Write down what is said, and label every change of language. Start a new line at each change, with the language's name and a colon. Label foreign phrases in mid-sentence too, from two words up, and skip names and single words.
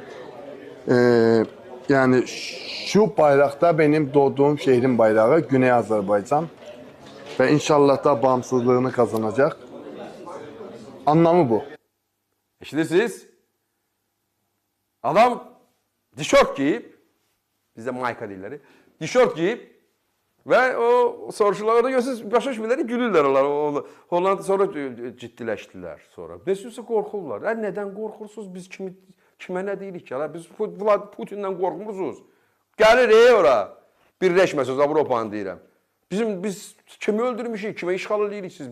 Turkish: Yani şu bayrakta benim doğduğum şehrin bayrağı Güney Azerbaycan ve inşallah da bağımsızlığını kazanacak. Anlamı bu.
Azerbaijani: Eşidirsiniz? Adam tişört giyip, bizde mayka dilleri, tişört giyip ve o soruşularda görürsünüz, başa düşmürlər, gülürlər onlar. Hollanda sonra ciddiləşdilər sonra. Nəsisə qorxurlar. Nədən qorxursunuz? Biz kimə nə deyirik ki? Biz Putin'dən qorxmursuz. Gəlir ora. Birləşməsiz Avropanı deyirəm. Biz kimi öldürmüşük, kimə işğal edirik siz?